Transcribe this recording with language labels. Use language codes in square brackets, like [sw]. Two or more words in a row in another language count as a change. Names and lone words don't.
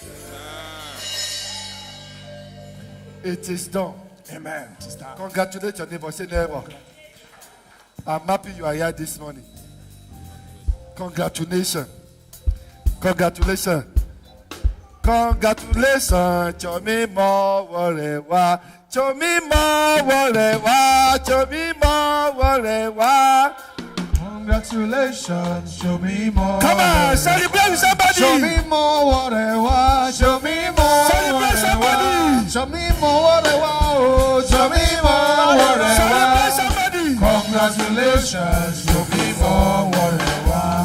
[en] It is done. Amen. Congratulate your neighbor. Say neighbor. I'm happy you are here this morning. Congratulations. Congratulations. Congratulations. Chomi mo warewa. Chomi mo warewa. Chomi mo warewa. Congratulations. Show me more. Come on, celebrate with somebody. Show me more whatever. Show me more. Celebrate somebody. Show me more whatever. Oh, show me more Celebrate whatever. somebody. Congratulations. Show me more whatever.